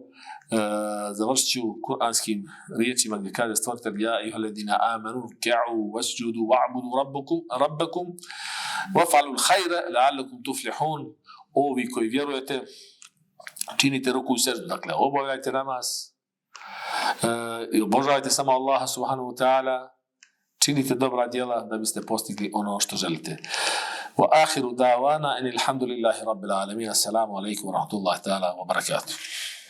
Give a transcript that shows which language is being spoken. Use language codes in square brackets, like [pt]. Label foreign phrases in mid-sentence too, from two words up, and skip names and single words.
[bs] Završit ću kuranskim riječima gdje kaže stvoritelj [ar] يا أيها الذين آمنوا اركعوا واسجدوا واعبدوا ربكم وافعلوا الخير لعلكم تفلحون. [bs] Ovi koji vjerujete, činite ruku i seždu, dakle obavljajte namaz i obožavajte samo Allaha [ar] سبحانه وتعالى, [bs] činite dobra djela da biste postigli ono što želite. [ar] وآخر دعوانا أن الحمد لله رب العالمين. السلام عليكم ورحمة الله تعالى وبركاته.